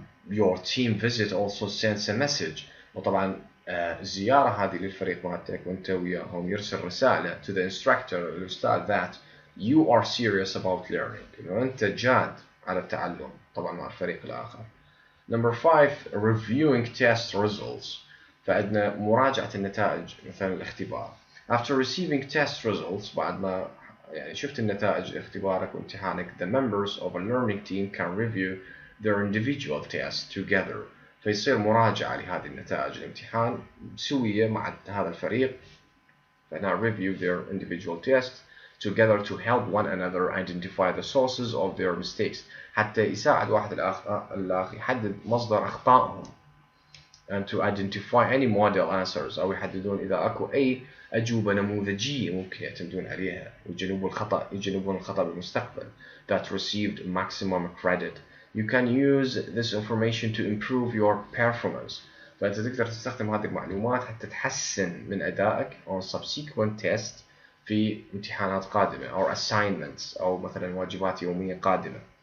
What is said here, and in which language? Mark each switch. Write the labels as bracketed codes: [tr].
[en] Your team visit also sends a message [ar] وطبعا الزيارة هذه للفريق مالتك وأنت وياهم يرسل رسالة [en] to the instructor [ar] الأستاذ [en] that you are serious about learning [ar] إنه أنت جاد على التعلم طبعا مع الفريق الآخر. [en] Number 5 reviewing test results [ar] فعندنا مراجعة النتائج مثلا الاختبار. [en] After receiving test results [ar] بعد ما يعني شفت النتائج اختبارك وامتحانك [en] the members of a learning team can review their individual tests together [ar] فيصير مراجعة لهذه النتائج الامتحان سوية مع هذا الفريق فهنا [en] review their individual tests together to help one another identify the sources of their mistakes [ar] حتى يساعد واحد الآخر يحدد مصدر أخطائهم [en] and to identify any model answers [ar] أو يحددون إذا أكو أي أجوبة نموذجية ممكن يعتمدون عليها يجنبون الخطأ بالمستقبل [en] that received maximum credit. You can use this information to improve your performance [ar] فأنت تقدر تستخدم هذه المعلومات حتى تحسن من أدائك [en] on subsequent tests [ar] في امتحانات قادمة أو assignments أو مثلا واجبات يومية قادمة.